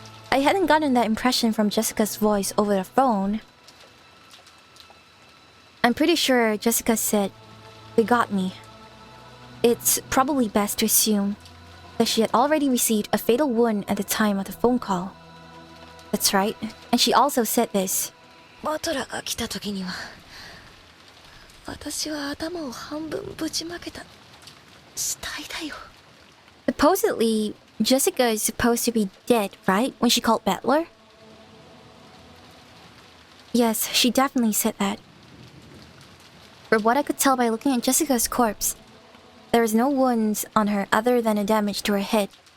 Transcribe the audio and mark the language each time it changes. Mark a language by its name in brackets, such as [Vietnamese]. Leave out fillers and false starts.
[English] I hadn't gotten that impression from Jessica's voice over the phone. I'm pretty sure Jessica said, "They got me." It's probably best to assume that she had already received a fatal wound at the time of the phone call. That's right, and she also said this. [Japanese] バトラが来た時には、私は頭を半分ぶちまけた死体だよ。 [English] Supposedly, Jessica is supposed to be dead, right? When she called Battler? Yes, she definitely said that. From what I could tell by looking at Jessica's corpse, there was no wounds on her other than a damage to her head.